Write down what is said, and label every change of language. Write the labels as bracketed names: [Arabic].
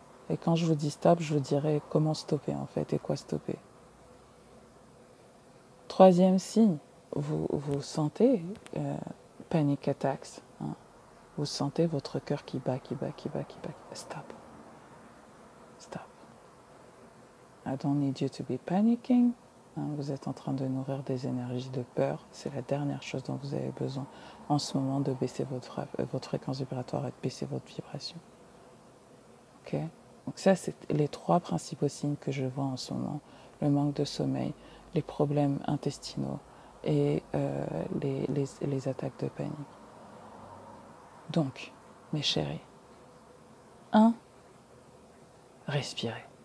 [French] Et quand je vous dis stop, je vous dirai comment stopper en fait et quoi stopper. 3e signe, vous sentez [English] panic attacks. [French] Vous sentez votre cœur qui bat. Stop. [English] I don't need you to be panicking. [French] Vous êtes en train de nourrir des énergies de peur. C'est la dernière chose dont vous avez besoin en ce moment, de baisser votre fréquence vibratoire et de baisser votre vibration. Ok ? Donc ça, c'est les 3 principaux signes que je vois en ce moment. Le manque de sommeil, les problèmes intestinaux et les attaques de panique. Donc, mes chéris, 1, respirez.